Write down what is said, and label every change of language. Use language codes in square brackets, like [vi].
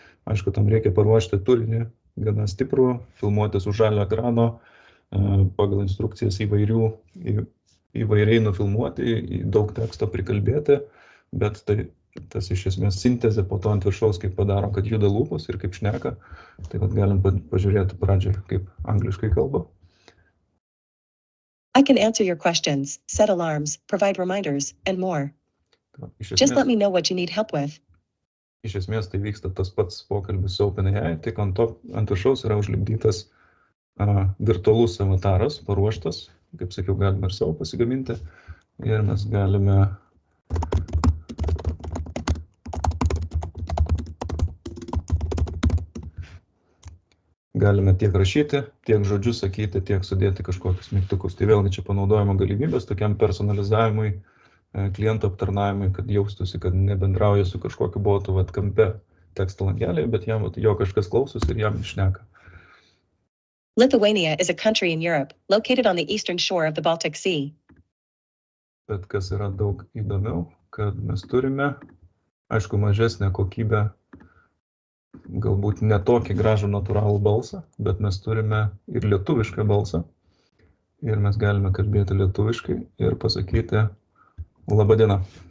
[lt] Aišku, tam reikia paruošti turinį gana stiprų, filmuotis už žalio ekrano, pagal instrukcijas įvairiai nufilmuoti, daug teksto prikalbėti, bet tas iš esmės sintezė po to ant viršaus, kaip padaro, kad juda lūpos ir kaip šneka. Tai galim pažiūrėti pradžią, kaip angliškai kalba. [en] I can answer your questions, set alarms, provide reminders, and more. Just let me know what you need help with. [lt] Iš esmės tai vyksta tas pats pokalbis su OpenAI, tik ant viršaus yra užlipdytas virtualus avataras, paruoštas. Kaip sakiau, galime ir savo pasigaminti ir mes galime tiek rašyti, tiek žodžius sakyti, tiek sudėti kažkokius mygtukus. Tai vėlgi čia panaudojimo galimybės tokiam personalizavimui, klientų aptarnavimui, kad jaustųsi, kad nebendrauja su kažkokiu botu kampe teksto langelėje, bet jo kažkas klausosi ir jam išneka. [en] Lithuania is a country in Europe, located on the eastern shore of the Baltic Sea. [lt] Bet kas yra daug įdomiau, kad mes turime, aišku, mažesnę kokybę, galbūt ne tokį gražų natūralų balsą, bet mes turime ir lietuvišką balsą. Ir mes galime kalbėti lietuviškai ir pasakyti Labą dieną.